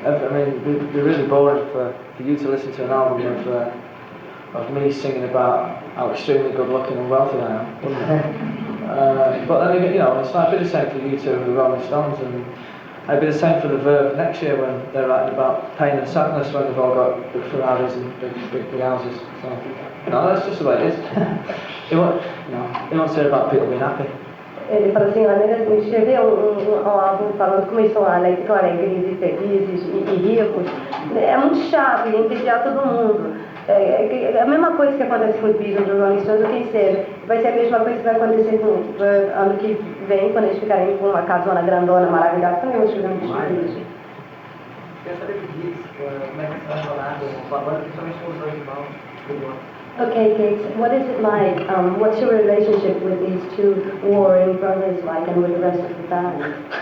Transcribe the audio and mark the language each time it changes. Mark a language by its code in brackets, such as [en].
[en] I mean, it'd be really boring for you to listen to an album of me singing about how extremely good looking and wealthy I am, wouldn't it? But then, you know, it's like, it'd be the same for you two and the Rolling Stones, and it'd be the same for the Verve next year when they're writing about pain and sadness when they've all got big Ferraris and big houses. So, you know, that's just the way it is. He won't say about people being happy. [pt] Ele falou assim, olha, ele escreveu um álbum falando como eles são alegres e felizes e ricos. É muito chato e entediar todo mundo. É a mesma coisa que acontece com os Beatles, os Rolling Stones, ou quem seja. Vai ser a mesma coisa que vai acontecer ano que vem, quando eles ficarem com uma casona grandona, maravilhosa. Também vou escrever muito feliz. Quero saber do Giggs, como é que está relacionado com a banda, principalmente com os dois irmãos. [en] Okay, Giggs, what is it like? What's your relationship with these two warring brothers like, and with the rest of the band?